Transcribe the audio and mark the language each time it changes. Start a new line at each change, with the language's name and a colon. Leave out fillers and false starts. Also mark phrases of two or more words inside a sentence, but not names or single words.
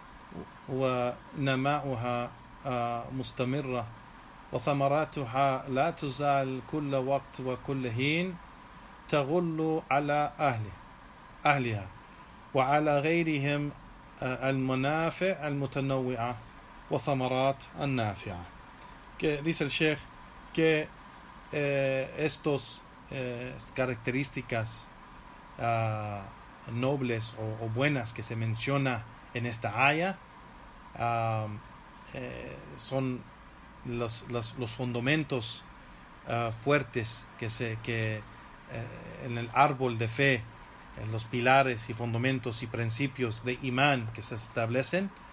Arabic: ونماؤها مستمرة وثمراتها لا تزال كل وقت وكل حين تغل على أهلها وعلى غيرهم المنافع المتنوعة وثمرات النافعة.
Spanish: Que dice el Sheikh que estas características nobles o buenas que se menciona en esta aya son los fundamentos fuertes que en el árbol de fe, en los pilares y fundamentos y principios de imán que se establecen,